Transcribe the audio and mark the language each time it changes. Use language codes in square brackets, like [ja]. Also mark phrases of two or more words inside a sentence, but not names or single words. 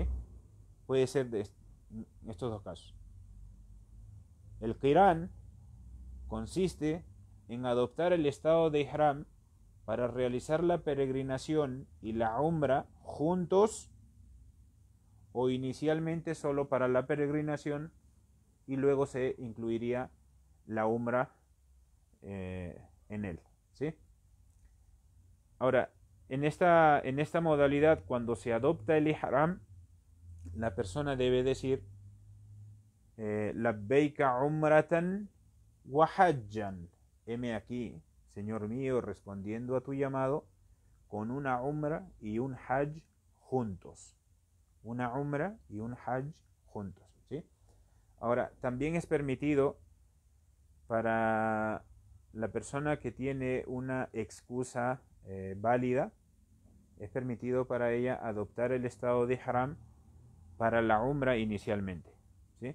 [es] Puede ser de estos dos casos. El qiran consiste en adoptar el estado de ihram para realizar la peregrinación y la umra juntos o inicialmente solo para la peregrinación y luego se incluiría la umra en él, ¿sí? Ahora, en esta modalidad, cuando se adopta el ihram, la persona debe decir [ar] لبيك عمرة وحجا. [es] Heme aquí, Señor mío, respondiendo a tu llamado con una umra y un hajj juntos. Una umra y un hajj juntos, ¿sí? Ahora, también es permitido para la persona que tiene una excusa válida, es permitido para ella adoptar el estado de ihram para la umra inicialmente, ¿sí?